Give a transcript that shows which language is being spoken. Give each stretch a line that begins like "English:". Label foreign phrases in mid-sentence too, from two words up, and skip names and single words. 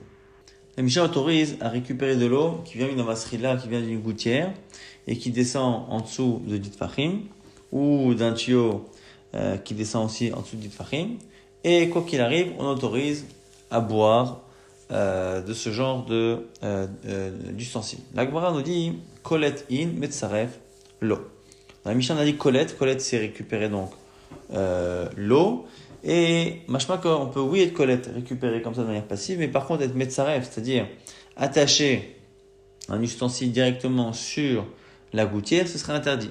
French: La Mishnah autorise à récupérer de l'eau qui vient d'une masrila, qui vient d'une gouttière et qui descend en dessous de dit fachim ou d'un tuyau qui descend aussi en dessous de dit fachim. Et quoi qu'il arrive, on autorise à boire de ce genre d'ustensile. La Gemara nous dit
Hebrew: קולט אין מצרף לא.
French: Dans la Mishnah on a dit Kolet c'est récupérer donc l'eau, et machma on peut oui être Kolet, récupérer comme ça de manière passive, mais par contre être metzaref, c'est-à-dire attacher un ustensile directement sur la gouttière, ce serait interdit.